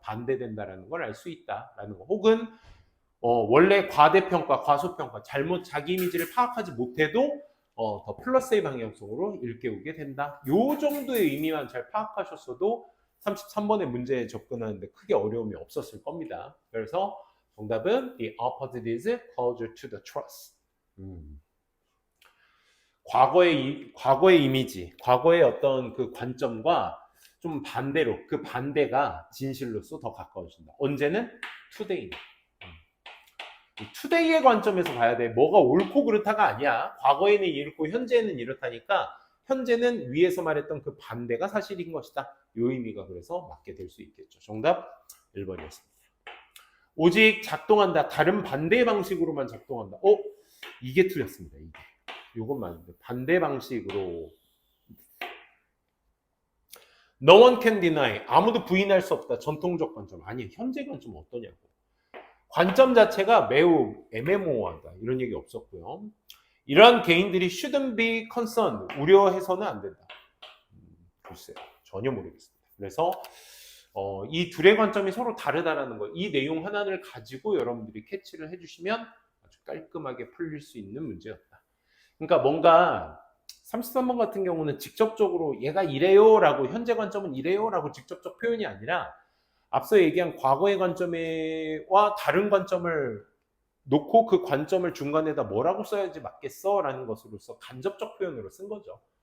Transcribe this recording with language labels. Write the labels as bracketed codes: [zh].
[ko] 반대된다는 걸 알 수 있다라는 거. 혹은 원래 과대평가, 과소평가, 잘못 자기 이미지를 파악하지 못해도 더 플러스의 방향성으로 일깨우게 된다. 요 정도의 의미만 잘 파악하셨어도 33번의 문제에 접근하는데 크게 어려움이 없었을 겁니다. 그래서 정답은 [en] the opposite is closer to the truth. [ko] 과거의 이미지, 과거의 어떤 그 관점과 좀 반대로 그 반대가 진실로서 더 가까워진다. 언제는? 투데이. 투데이의 관점에서 봐야 돼. 뭐가 옳고 그렇다가 아니야. 과거에는 이렇고 현재는 이렇다니까 현재는 위에서 말했던 그 반대가 사실인 것이다. 이 의미가 그래서 맞게 될 수 있겠죠. 정답 1번이었습니다. 오직 작동한다. 다른 반대 방식으로만 작동한다. 이게 틀렸습니다. 이건 맞는데 반대 방식으로 [en] No one can deny. [ko] 아무도 부인할 수 없다. 전통적 관점. 아니, 현재 관점 어떠냐고. 관점 자체가 매우 애매모호하다. 이런 얘기 없었고요. 이러한 개인들이 [en] shouldn't be concerned. [ko] 우려해서는 안 된다. 글쎄요. 전혀 모르겠습니다. 그래서 이 둘의 관점이 서로 다르다라는 거. 이 내용 하나를 가지고 여러분들이 캐치를 해주시면 아주 깔끔하게 풀릴 수 있는 문제였다. 그러니까 뭔가 33번 같은 경우는 직접적으로 얘가 이래요 라고 현재 관점은 이래요 라고 직접적 표현이 아니라 앞서 얘기한 과거의 관점과 다른 관점을 놓고 그 관점을 중간에다 뭐라고 써야지 맞겠어 라는 것으로서 간접적 표현으로 쓴 거죠.